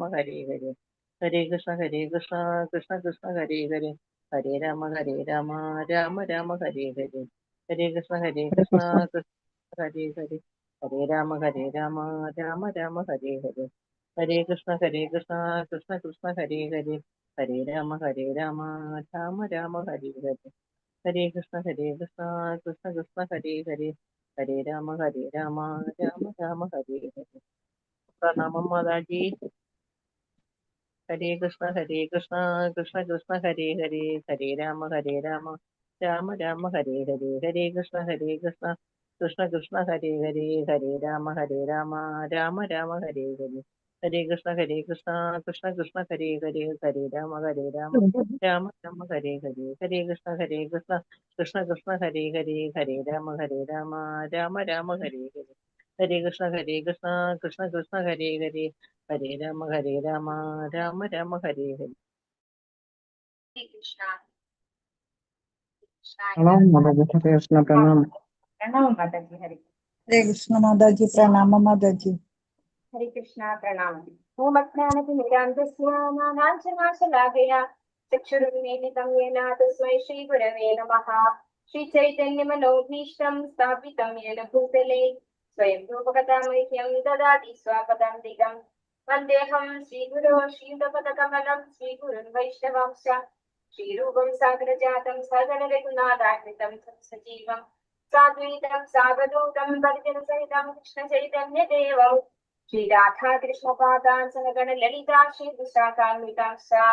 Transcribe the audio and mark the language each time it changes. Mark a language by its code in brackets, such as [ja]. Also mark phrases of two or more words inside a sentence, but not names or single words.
[sa] ഹരേ ഹരേ ഹരേ കൃഷ്ണ കൃഷ്ണ കൃഷ്ണ ഹരേ ഹരേ ഹരേ രാമ രാമ രാമ ഹരേ ഹരേ ഹരേ കൃഷ്ണ കൃഷ്ണ ഹരേ ഹരേ ഹരേ രാമ രാമ രാമ ഹരേ ഹരേ ഹരേ കൃഷ്ണ കൃഷ്ണ കൃഷ്ണ ഹരേ ഹരേ ഹരേ രാമ രാമ രാമ ഹരേ ഹരേ ഹരേ കൃഷ്ണ കൃഷ്ണ കൃഷ്ണ ഹരേ ഹരേ ഹരേ രാമ രാമ രാമ ഹരേ ഹരേ [ml] പ്രണാമം മാതാജി. [sa] ഹരേ കൃഷ്ണ കൃഷ്ണ കൃഷ്ണ ഹരേ ഹരേ ഹരേ രാമ രാമ രാമ ഹരേ ഹരേ ഹരേ കൃഷ്ണ കൃഷ്ണ കൃഷ്ണ ഹരേ ഹരേ ഹരേ രാമ രാമ രാമ ഹരേ ഹരേ ഹരേ കൃഷ്ണ കൃഷ്ണ കൃഷ്ണ ഹരേ ഹരേ ഹരേ രാമ രാമ രാമ ഹരേ ഹരേ ഹരേ കൃഷ്ണ കൃഷ്ണ കൃഷ്ണ ഹരേ ഹരേ ഹരേ രാമ രാമ രാമ ഹരേ ഹരേ ഹരേ കൃഷ്ണ കൃഷ്ണ കൃഷ്ണ ഹരേ ഹരേ ഹരേ രാമ രാമ രാമ ഹരേ ഹരേ. [hi] प्रणाम माता जी। हरे कृष्ण प्रणाम। प्रणाम माता जी। हरे कृष्ण माता जी प्रणाम माता जी। हरे कृष्णा प्रणाम। [sa] ओम अज्ञानतिमिरान्धस्य ज्ञानाञ्जनाशलाकया चक्षुरुन्मीलितं येन तस्मै श्रीगुरवे नमः। श्रीचैतन्यमनोभीष्टं स्थापितं येन भूतले स्वयं रूपकथामह्यं ददाति स्वापदान्तिकं वन्देऽहं श्रीगुरो श्रीयुतपदकमलं श्रीगुरुन् वैष्णवांश्च श्रीरूपं सागरजातं सगणरघुनाथान्वितं सजीवं साद्वैतं सावधूतं परिजनसहितं कृष्णचैतन्यदेवं श्रीराधा कृष्णपादान् सगण ललिता श्रीविशाखान्वितांश्च